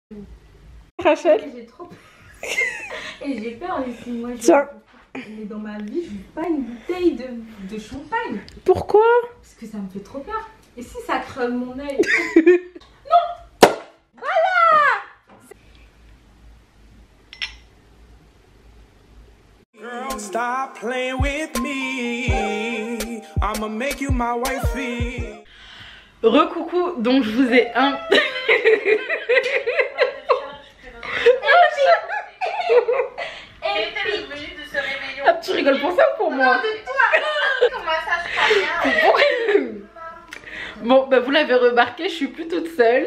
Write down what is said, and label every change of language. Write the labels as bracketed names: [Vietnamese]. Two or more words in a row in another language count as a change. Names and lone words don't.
[French] Rachel, j'ai trop peur. Et j'ai peur ici, moi. Tiens. Mais dans ma vie, je veux pas une bouteille de champagne. Pourquoi? Parce que ça me fait trop peur. Et si ça creve mon œil? [English] Girl, stop playing with me. I'ma make you my wifey. [French] Recoucou, donc je vous ai un... Ah, tu rigoles pour ça ou pour moi? Bon, bah vous l'avez remarqué, je suis plus toute seule.